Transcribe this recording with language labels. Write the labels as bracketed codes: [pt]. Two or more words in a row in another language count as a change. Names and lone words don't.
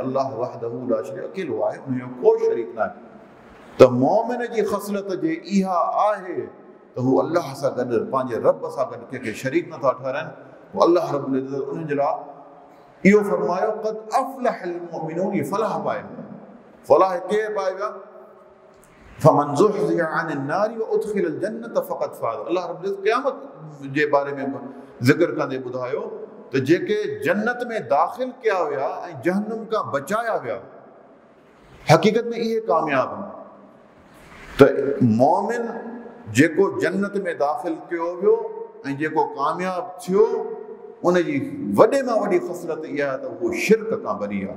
[sd] अल्लाह [ar] وحده لا شريك [sd] अकेलो आहे, उनजो को शरीक न आहे। त मोमिन जी ख़सलत जे इहा आहे त हू अल्लाह सां गॾु, पंहिंजे रब सां गॾु कंहिंखे शरीक नथा ठहिराइनि। पोइ अल्लाह रब्बुल इज़्ज़त उन्हनि जे लाइ इहो फरमायो [ar] قد أفلح المؤمنون, [sd] ये फलाह पाए विया। फलाह केरु पाए विया? [ar] فمن زحزح عن النار وادخل الجنة فقد فاز. [sd] اللہ رب العزت قیامت जे बारे में ذکر कंदे ॿुधायो त जेके जन्नत में दाख़िल कया विया ऐं जहन्नम खां बचाया विया, हक़ीक़त में इहे कामयाब आहिनि. त मोमिन जेको जन्नत में दाख़िल कयो वियो ऐं जेको कामयाब थियो, उनजी वॾे मां वॾी ख़सरत इहा आहे त उहो शिरक खां बरी आहे.